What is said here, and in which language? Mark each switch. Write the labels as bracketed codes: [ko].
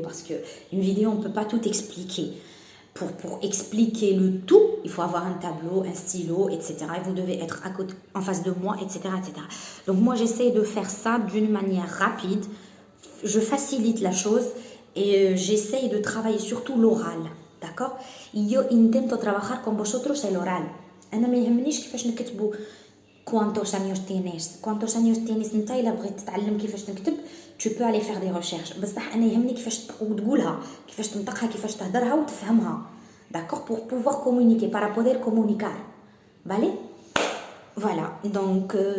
[fr] Parce qu'une vidéo, on ne peut pas tout expliquer. Pour expliquer le tout, il faut avoir un tableau, un stylo, etc. Et vous devez être en face de moi, etc., etc. Donc moi, j'essaie de faire ça d'une manière rapide. Je facilite la chose et j'essaie de travailler surtout l'oral. D'accord? [es] Yo intento trabajar con vosotros el oral. [ar] أنا ما يهمنيش كيفاش نكتبوا [es] cuántos años tienes [ar] نتا إلا بغيت تتعلم كيفاش نكتب [fr] tu peux aller faire des recherches [ar] بصح أنا يهمني كيفاش تقولها كيفاش تنطقها كيفاش تهدرها وتفهمها [fr] d'accord pour pouvoir communiquer [es] para poder comunicar vale [fr] voilà donc